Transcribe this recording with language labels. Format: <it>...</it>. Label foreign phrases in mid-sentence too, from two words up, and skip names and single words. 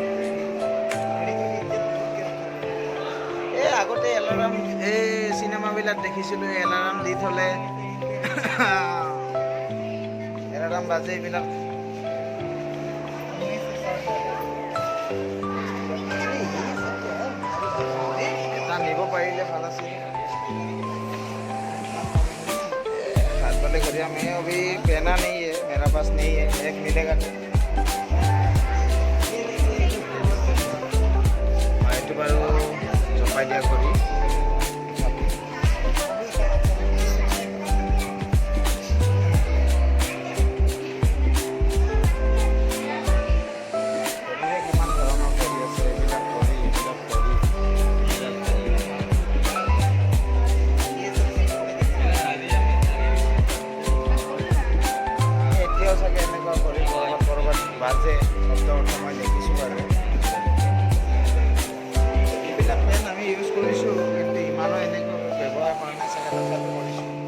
<as>আগতে এলাৰ্ম এই চিনেমাবিলাক দেখিছিলোঁ এলাৰ্ম দি থ'লে এলাৰ্ম বাজে এইবিলাক এটা নিব পাৰিলে ভাল আছিল</as> <hi>हाथ वाले घड़िया में अभी पहना नहीं है मेरा पास नहीं है एक मिलेगा</hi> <as>এইটো বাৰু জপাই দিয়া কৰি কিমান ধৰণৰ কৰি আছে এইবিলাক কৰি এতিয়াও চাগে এনেকুৱা কৰি ক'ৰবাত বাজে শব্দ মই দেখিছোঁ বাৰু আমি ইউজ কৰিছোঁ কিন্তু ইমানো এনেকৈ ব্যৱহাৰ কৰা নাই চাগে তথাপি কৰিছোঁ</as>